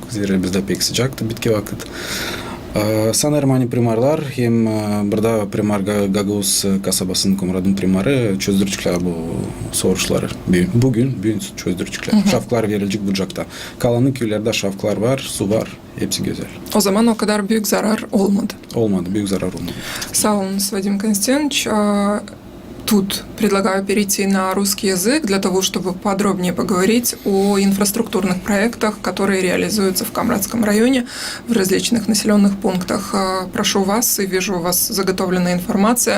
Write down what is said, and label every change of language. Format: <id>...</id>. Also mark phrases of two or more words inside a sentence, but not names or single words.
<gag>Zira bizde pek sıcaktı bitki vakit. Sanırım hani primarlar hem burada primar Gagavuz kasabasının Komrad'ın primarı çözdürçükler bu soruşları. Bugün çözdürçükler. Şafklar verilecek bucakta. Kalanı köylerde şafklar var, su var. Hepsi güzel. O zaman o kadar büyük zarar olmadı. Olmadı, büyük zarar olmadı. Sağ olun, Вадим Константинович.</gag> <ru>Тут предлагаю перейти на русский язык для того, чтобы подробнее поговорить о инфраструктурных проектах, которые реализуются в Камрадском районе в различных населенных пунктах. Прошу вас, и вижу у вас заготовленная информация.</ru>